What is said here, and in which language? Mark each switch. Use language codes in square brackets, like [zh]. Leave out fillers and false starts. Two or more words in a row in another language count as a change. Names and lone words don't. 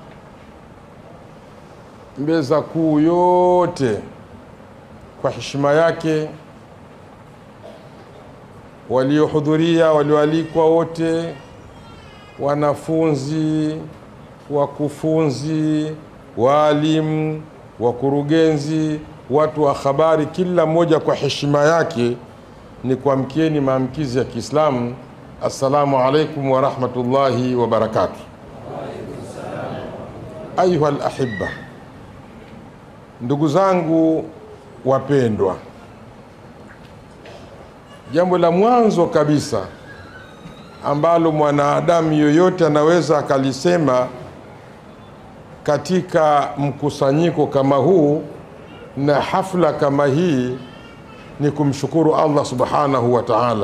[sw] mbeza kuu yote, kwa heshima yake, waliohudhuria, walioalikwa wote, wanafunzi, wakufunzi, walimu, wakurugenzi, watu wa habari, kila mmoja kwa heshima yake, ni kuamkieni maamkizi ya Kiislamu. [ar] السلام عليكم ورحمة الله وبركاته. أيها الأحباء, [sw] ndugu zangu wapendwa, jambo la mwanzo kabisa ambalo mwanadamu yoyote anaweza akalisema katika mkusanyiko kama huu na hafla kama hii ni kumshukuru Allah [ar] سبحانه وتعالى.